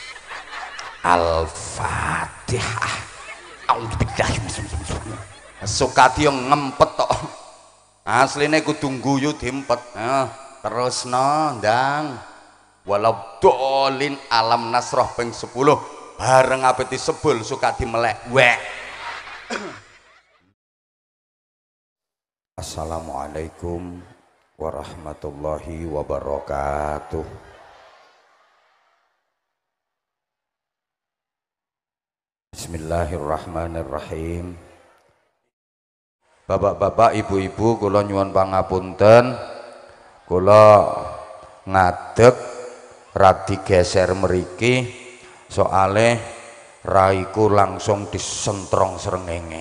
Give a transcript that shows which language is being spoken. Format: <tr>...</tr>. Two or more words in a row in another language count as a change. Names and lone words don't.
<ar>الفاتحة. أعوذ بالله.</ar> <jv>Sukadi yang ngempet tok. Asline kudu guyu diempet. Terusno ndang. Walau dolin alam nasroh ping 10 bareng ape disebul Sukadi melek. Wek.</jv> <ar>السلام عليكم ورحمة الله وبركاته. بسم الله الرحمن الرحيم.</ar> <jv>Bapak-bapak, ibu-ibu, kula nyuwun pangapunten. Kula ngadeg radi geser mriki soale raiku langsung disentrong srengenge.</jv>